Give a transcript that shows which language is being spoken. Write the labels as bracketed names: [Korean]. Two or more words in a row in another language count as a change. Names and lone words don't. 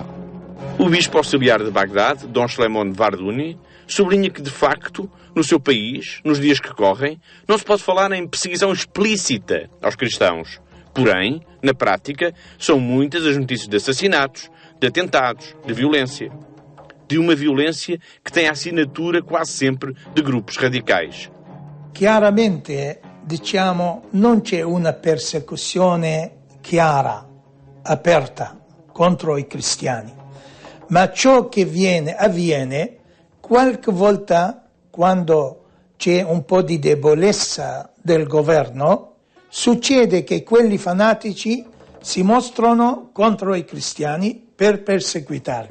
[Portuguese] O bispo auxiliar de Bagdade, Dom Shlemon Vardouni, sublinha que, de facto, no seu país, nos dias que correm, não se pode falar em perseguição explícita aos cristãos. Porém, na prática, são muitas as notícias de assassinatos, de atentados, de violência. De uma violência que tem a assinatura quase sempre de grupos radicais. [Italian] Chiaramente, diciamo, non c'è una persecuzione chiara, aperta contro i cristiani, ma ciò che avviene qualche volta quando c'è un po' di debolezza del governo, succede che quelli fanatici si mostrano contro i cristiani per perseguitarli.